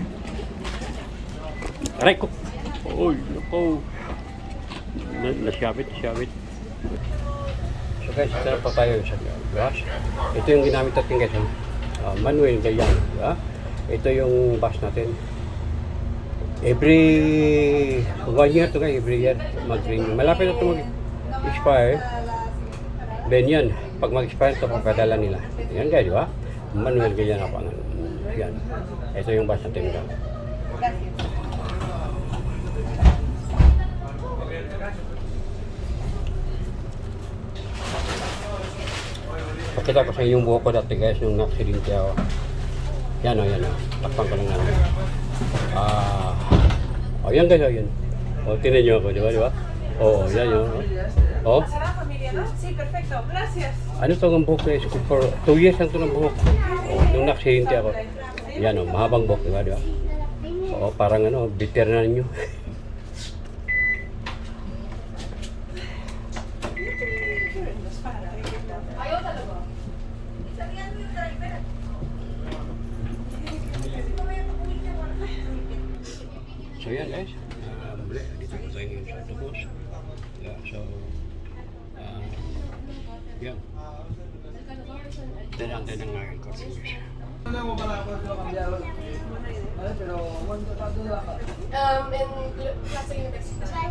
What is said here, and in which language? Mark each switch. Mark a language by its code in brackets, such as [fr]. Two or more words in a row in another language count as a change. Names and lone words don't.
[tl] Aray ko! Oy, nako! Nasyabit. So guys, sarap pa tayo sa bus. Ito yung ginamit natin guys. Manuel Gayan. Ito yung bus natin. [en] Every 1 year [tl] to guys, every year mag-renew. Malapit na ito mag-expire. Ben yan. Pag mag-expire ito, papadala nila. Yan guys, di ba? Manuel Gayan ang pangalan. Yan. Ito yung bus natin. Pakita ko sa inyo yung buhok ko dati guys, nung na-accidente ako. Yan o. Takpan ko lang namin. Yan guys, yan. Tinan nyo ako, di ba? Yan yun. [es] ¿Pasará familia, no? Sí, perfecto. Gracias. [tl] Ano ito ang buhok guys? [en] For 2 years [tl] lang ito ng buhok. Nung na-accidente ako. Yan o, mahabang buhok, di ba? Parang bitter na ninyo. So yan guys, muli, dito po tayo ngayon sa Tubos. So, yan. Tinantay ng ngayon ko. [es] En clase universitaria.